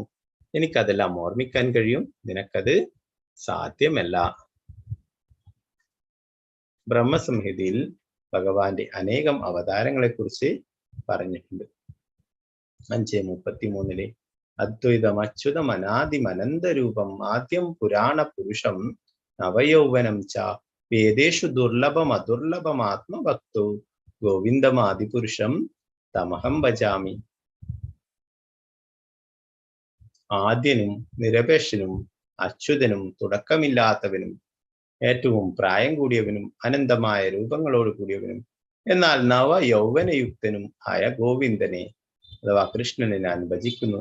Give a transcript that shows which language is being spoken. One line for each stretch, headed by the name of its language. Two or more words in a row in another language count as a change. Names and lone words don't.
Malayalam: എനിക്കതെല്ലാം ഓർമ്മിക്കാൻ കഴിയും, നിനക്കത് സാധ്യമല്ല. ബ്രഹ്മസംഹിതയിൽ ഭഗവാന്റെ അനേകം അവതാരങ്ങളെ കുറിച്ച് പറഞ്ഞിട്ടുണ്ട്.
Sanskrit: 5:33 അദ്വൈതം അച്യുതം അനാദിം അനന്തരൂപം ആദ്യം പുരാണ പുരുഷം നവയൗവനം ച വേദേഷു ദുർലഭം അദുർലഭം ആത്മഭക്തോ ഗോവിന്ദമാദിപുരുഷം തമഹം ഭജാമി.
Malayalam: ആദ്യനും നിരപേക്ഷനും അച്യുതനും തുടക്കമില്ലാത്തവനും ഏറ്റവും പ്രായം കൂടിയവനും അനന്തമായ രൂപങ്ങളോട് കൂടിയവനും എന്നാൽ നവ യൗവനയുക്തനും ആയ ഗോവിന്ദനെ അഥവാ കൃഷ്ണനെ ഞാൻ ഭജിക്കുന്നു.